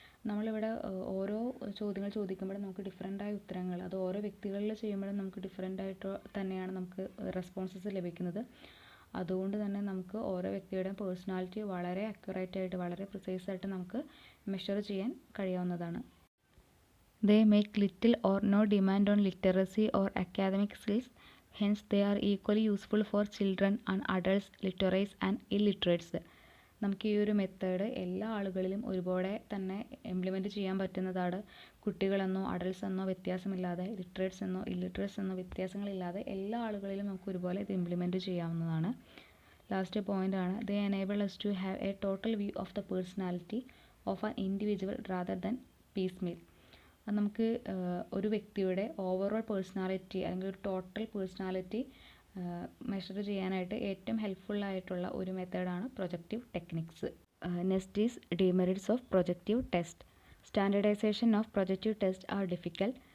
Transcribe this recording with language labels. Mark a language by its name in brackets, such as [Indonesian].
[Malayalam] നമ്മളിവിടെ ഓരോ ചോദ്യങ്ങൾ ചോദിക്കുമ്പോഴും നമുക്ക് ഡിഫറെൻ്റായ ഉത്തരങ്ങൾ, അത് ഓരോ വ്യക്തികളിൽ ചെയ്യുമ്പോഴും നമുക്ക് ഡിഫറെൻ്റ് ആയിട്ട് തന്നെയാണ് നമുക്ക് റെസ്പോൺസസ് ലഭിക്കുന്നത്. അതുകൊണ്ട് തന്നെ നമുക്ക് ഓരോ വ്യക്തിയുടെയും പേഴ്സണാലിറ്റി വളരെ അക്യുറേറ്റ് ആയിട്ട് വളരെ പ്രിസൈസ് ആയിട്ട് നമുക്ക് മെഷർ ചെയ്യാൻ കഴിയാവുന്നതാണ്. [English] They make little or no demand on literacy or academic skills, hence they are equally useful for children and adults, literates and illiterates. [Malayalam] നമുക്ക് ഈ ഒരു മെത്തേഡ് എല്ലാ ആളുകളിലും ഒരുപോലെ തന്നെ ഇംപ്ലിമെൻറ്റ് ചെയ്യാൻ പറ്റുന്നതാണ്. കുട്ടികളെന്നോ അഡൾട്ട്സ് എന്നോ വ്യത്യാസമില്ലാതെ, ലിറ്ററേറ്റ്സ് എന്നോ ഇല്ലിറ്ററേറ്റ്സ് എന്നോ വ്യത്യാസങ്ങളില്ലാതെ എല്ലാ ആളുകളിലും നമുക്ക് ഒരുപോലെ ഇത് ഇംപ്ലിമെൻറ്റ് ചെയ്യാവുന്നതാണ്. [English] Last point ആണ്, they enable us to have a total view of the personality of an individual rather than piecemeal. [Malayalam] നമുക്ക് ഒരു വ്യക്തിയുടെ ഓവറോൾ പേഴ്സണാലിറ്റി അല്ലെങ്കിൽ ഒരു ടോട്ടൽ പേഴ്സണാലിറ്റി മെഷർ ചെയ്യാനായിട്ട് ഏറ്റവും ഹെൽപ്ഫുള്ളായിട്ടുള്ള ഒരു മെത്തേഡാണ് projective techniques. [English] Next is demerits of projective test. Standardization of projective test are difficult.